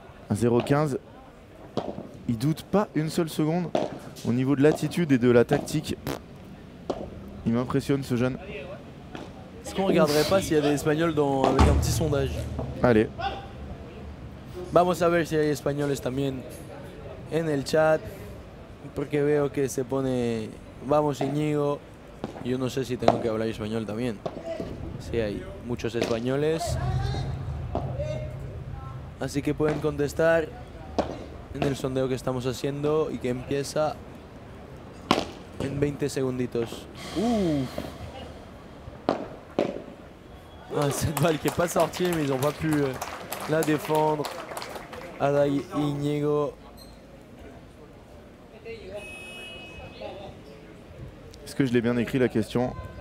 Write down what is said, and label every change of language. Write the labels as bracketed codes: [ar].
[fr] À 0,15, il doute pas une seule seconde au niveau de l'attitude et de la tactique. Il m'impressionne ce jeune. Est-ce qu'on regarderait pas s'il y a des Espagnols avec un petit sondage? Allez. [es] Vamos a ver si hay españoles también en el chat, porque veo que se pone vamos Íñigo. Yo no sé si tengo que hablar español también. Sí, hay muchos españoles. Así que pueden contestar en el sondeo que estamos haciendo y que empieza en 20 segunditos. [fr] Ah, cette balle qui n'est pas sortie, mais ils n'ont pas pu la défendre. [es] Ada y Iñigo. [fr] Est-ce que je l'ai bien écrit la question?